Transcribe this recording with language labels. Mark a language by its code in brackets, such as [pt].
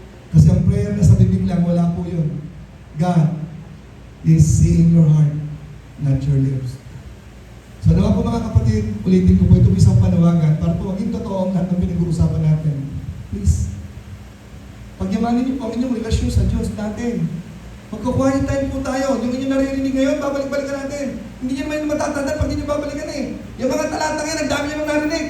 [tl] Kasi ang prayer na sa bibig lang, wala po yun. [en] God is seeing your heart, not your lips. [tl] So naman po mga kapatid, ulitin ko po itong isang panawagan para po maging totoo ang lahat ng pinag-uusapan natin. Please, pagyamanin niyo po ang inyong relasyon sa Diyos natin. Magka-quiet time po tayo. Yung inyong naririnig ngayon, babalik-balikan natin. Hindi nyo naman matatandaan pag hindi nyo babalikan eh. Yung mga talata ngayon, ang dami nyo narinig.